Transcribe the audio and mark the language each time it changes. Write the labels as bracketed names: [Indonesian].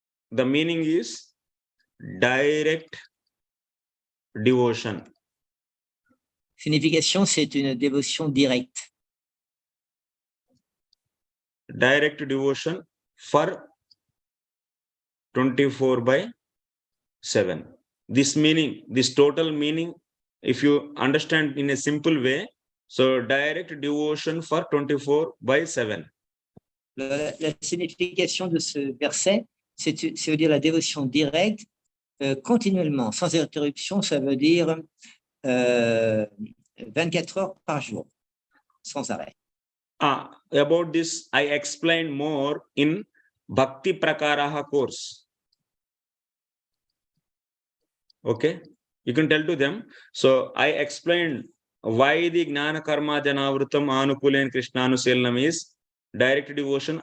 [English] The meaning is direct devotion. [French] Signification, c'est une dévotion directe. [English] Direct devotion for 24 by 7. This meaning, this total meaning, if you understand in a simple way, so direct devotion for 24 by 7. [French] La signification de ce verset, ça veut dire la dévotion directe, continuellement, sans interruption, ça veut dire 24 heures par jour, sans arrêt. [English] About this, I explained more in Bhakti Prakaraha course. Okay, you can tell to them. So I explained why the [Sanskrit] Gnana Karma Janavrutam Anukulyana Krishnanuselanam [English] is direct devotion.